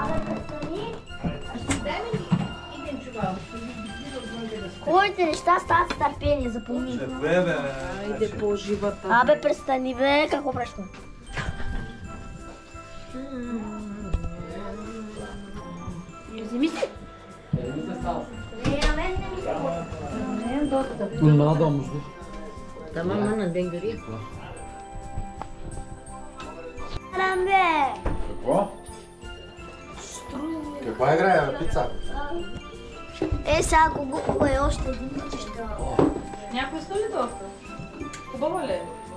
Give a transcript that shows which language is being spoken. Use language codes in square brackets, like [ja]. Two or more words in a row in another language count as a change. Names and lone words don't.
[bg] Хубавите неща стават с търпение, запомни. Айде по-живата. Абе, престани, бе, какво преща? Вземи си. [tr] Tamam ana ben göreyim. [bg] Бе! Какво? Каква игра е? Пица? Сега го е още един път, ще... Някой стои доста. Хубаво ли е?